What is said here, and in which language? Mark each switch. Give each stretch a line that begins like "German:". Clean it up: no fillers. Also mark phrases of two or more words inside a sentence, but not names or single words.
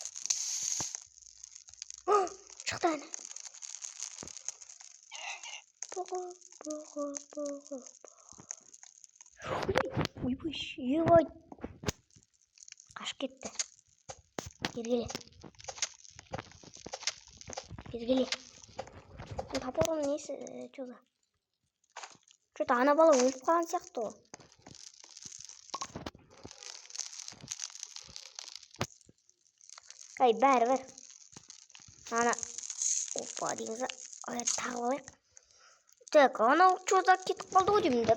Kazakh: Шықты әні. Ой. Қашып кетті. Бергеле. Тапорым несі,
Russian: что-то.
Kazakh: Что-то ана бала өліп қалған сияқты ғой. Бәрі. Ана. Опа, дейміз. Тағы алайық. Так, анау что-то кетіп қалды ғой деймін.